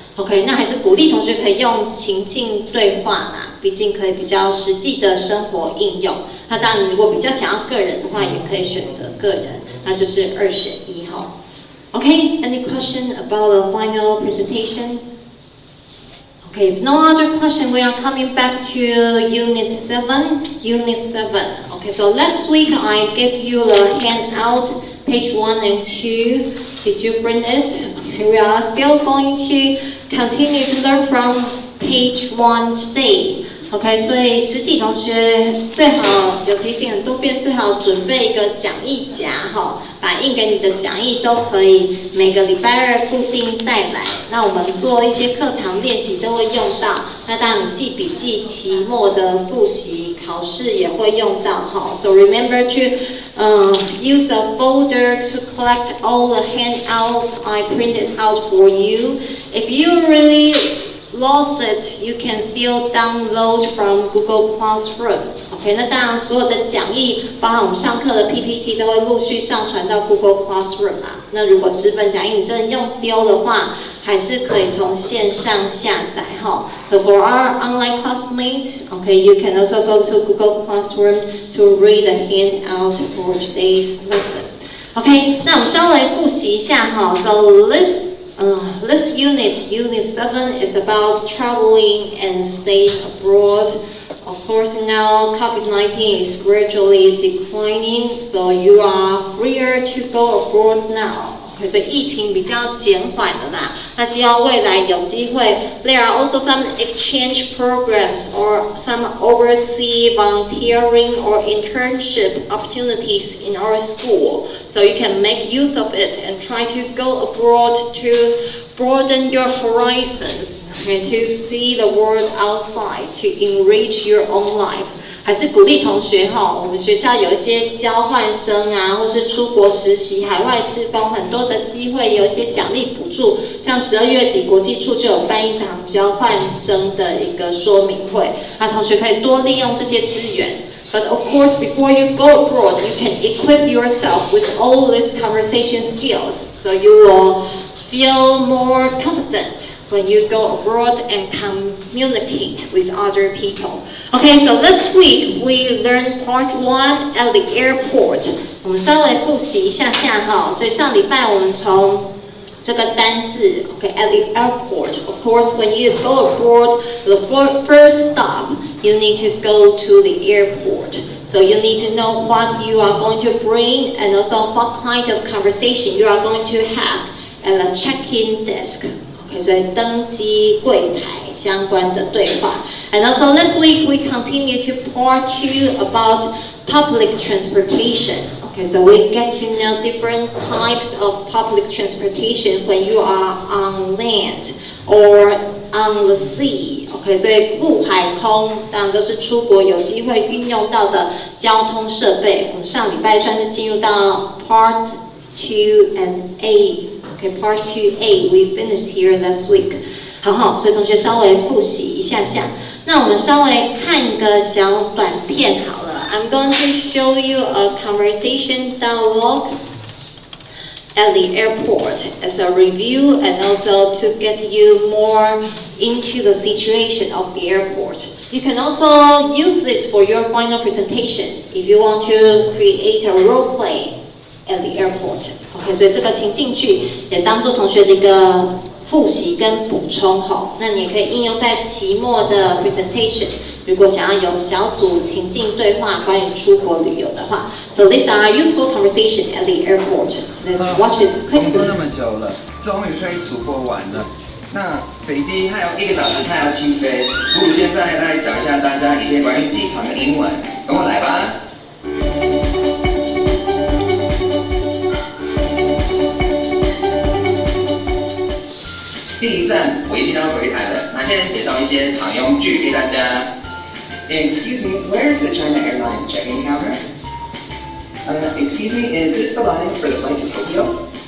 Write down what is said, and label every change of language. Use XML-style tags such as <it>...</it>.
<zh>OK， 那还是鼓励同学可以用情境对话啦，毕竟可以比较实际的生活应用。那当然，如果比较想要个人的话，也可以选择个人，那就是2选1哈。</zh> <en>OK，any question about the final presentation? Okay, if no other question, we are coming back to Unit 7. Okay, so last week I gave you the handout, page 1 and 2. Did you print it? Okay, we are still going to continue to learn from page 1 today.</en> <zh>OK， 所以实体同学最好有提醒很多遍，最好准备一个讲义夹哈，把印给你的讲义都可以每个礼拜2固定带来。那我们做一些课堂练习都会用到，那当然你记笔记、期末的复习、考试也会用到哈。</zh> <en>So remember to use a folder to collect all the handouts I printed out for you. If you really lost it, you can still download from Google Classroom.</en> <zh>OK， 那当然所有的讲义，包含我们上课的 PPT 都会陆续上传到 Google Classroom 啊。那如果纸本讲义你真的用丢的话，还是可以从线上下载哈。</zh> <en>So for our online classmates, OK, you can also go to Google Classroom to read the handout for today's lesson.</en> <zh>OK， 那我们稍微复习一下哈。</zh> <en>So this unit 7 is about traveling and staying abroad. Of course, now COVID-19 is gradually declining, so you are freer to go abroad now.</en> <zh>所以疫情比较减缓了啦，那希望未来有机会。</zh> <en>There are also some exchange programs or some overseas volunteering or internship opportunities in our school, so you can make use of it and try to go abroad to broaden your horizons and to see the world outside to enrich your own life.</en> <zh>还是鼓励同学哈，我们学校有一些交换生啊，或是出国实习、海外志工，很多的机会，有一些奖励补助。像12月底国际处就有办一场交换生的一个说明会，那同学可以多利用这些资源。</zh> <en>But of course, before you go abroad, you can equip yourself with all these conversation skills, so you will feel more confident when you go abroad and communicate with other people. Okay, so this week we learned part 1 at the airport.</en> <zh>我们稍微复习一下下哈，所以上礼拜我们从这个单字 okay,</zh> <en>at the airport. Of course, when you go abroad, the first stop, you need to go to the airport. So you need to know what you are going to bring and also what kind of conversation you are going to have at the check-in desk.</en> <zh>Okay, 所以登机柜台相关的对话。</zh> <en>And also this week we continue to part 2 about public transportation. Okay, so we get to know different types of public transportation when you are on land or on the sea.</en> <zh>Okay, 所以陆海空当然都是出国有机会运用到的交通设备。我们上礼拜算是进入到</zh> <en>part 2 and A。Okay, part 2A, we finished here last week.</en> <zh>好，所以同学稍微复习一下下。那我们稍微看一个小短片好了。</zh> <en>I'm going to show you a conversation dialogue at the airport as a review and also to get you more into the situation of the airport. You can also use this for your final presentation if you want to create a role play at the airport. OK,</en> <zh>所以这个情境剧也当做同学的一个复习跟补充哈。那你也可以应用在期末的 presentation。如果想要有小组情境对话关于出国旅游的话 ，</zh> <en>So these are useful conversation at the airport. Let's watch it 工作 quickly.</en> <zh>那么久了，终于可以出国玩了。那飞机还有1个小时才要起飞，不如现在来讲一下大家一些关于机场的英文，跟我来吧。第一站我已经到柜台了，那现在介绍一些常用句给大家。</zh> <en>Excuse me, where is the China Airlines check-in counter? Excuse me, is this the line for the flight to Tokyo?</en>